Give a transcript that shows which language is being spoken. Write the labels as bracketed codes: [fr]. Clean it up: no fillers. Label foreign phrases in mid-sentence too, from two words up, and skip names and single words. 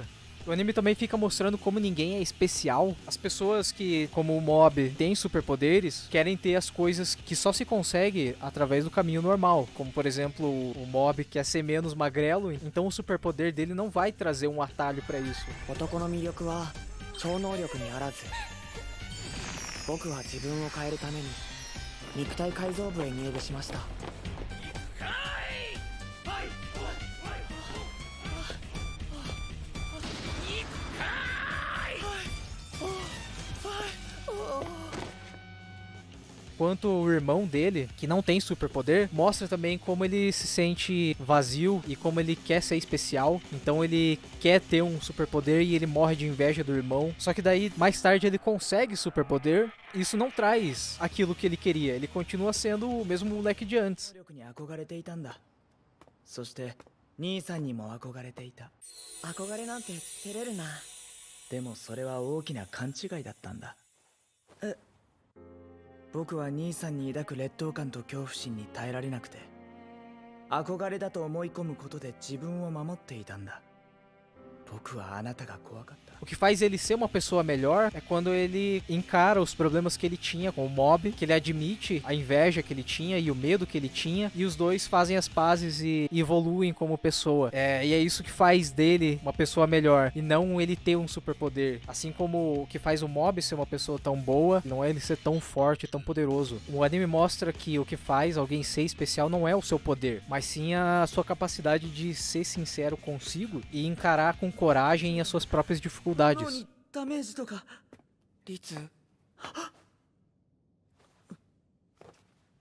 [pt] O anime também fica mostrando como ninguém é especial. As pessoas que, como o Mob, têm superpoderes, querem ter as coisas que só se consegue através do caminho normal. Como, por exemplo, o Mob quer ser menos magrelo, então o superpoder dele não vai trazer um atalho pra isso. [ja] 男の魅力は超能力にあらず、僕は自分を変えるために肉体改造部へ入部しました。 [pt] Quanto o irmão dele, que não tem superpoder, mostra também como ele se sente vazio e como ele quer ser especial. Então ele quer ter um superpoder e ele morre de inveja do irmão. Só que daí, mais tarde, ele consegue superpoder. Isso não traz aquilo que ele queria. Ele continua sendo o mesmo moleque de antes. [ja] そして兄さんにも憧れていた。憧れなんて照れるな。でもそれは大きな勘違いだったんだ。僕は兄さんに抱く劣等感と恐怖心に耐えられなくて、憧れだと思い込むことで自分を守っていたんだ。僕はあなたが怖かった。 [pt] O que faz ele ser uma pessoa melhor é quando ele encara os problemas que ele tinha com o Mob, que ele admite a inveja que ele tinha e o medo que ele tinha, e os dois fazem as pazes e evoluem como pessoa. E é isso que faz dele uma pessoa melhor, e não ele ter um superpoder. Assim como o que faz o Mob ser uma pessoa tão boa, não é ele ser tão forte, tão poderoso. O anime mostra que o que faz alguém ser especial não é o seu poder, mas sim a sua capacidade de ser sincero consigo e encarar com coragem as suas próprias dificuldades. [ja] ダメージとか。リツ。